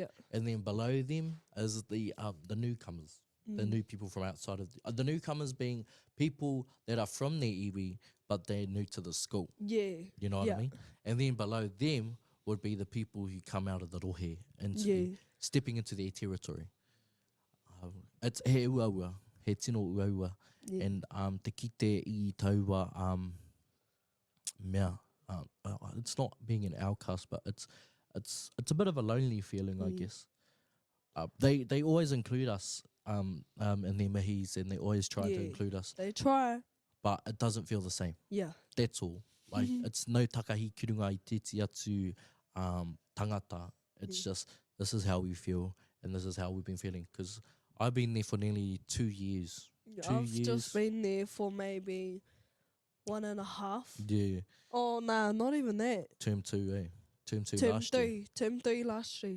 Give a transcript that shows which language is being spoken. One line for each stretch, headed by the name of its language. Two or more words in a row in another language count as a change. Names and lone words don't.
English: And then below them is the newcomers, the new people from outside of the newcomers being people that are from their iwi, but they're new to the school. Yeah. You know what I mean? And then below them would be the people who come out of the rohe and stepping into their territory.
Māori: It's he uaua, he tino uaua. And te kite I taua mea.
English: It's not being an outcast, but it's a bit of a lonely feeling, I guess. They always include us in their mahis, and they always try to include us. They try, but it doesn't feel the same. Yeah, that's all. Like it's
Māori: no takahi kirunga I titi atu tangata.
English: It's just this is how we feel, and this is how we've been feeling. Because I've been there for nearly 2 years. I've just been there for maybe 1.5. Yeah. Oh, nah, not even that. Term 2, Term 2 Term last 3. year. Term 3 last year.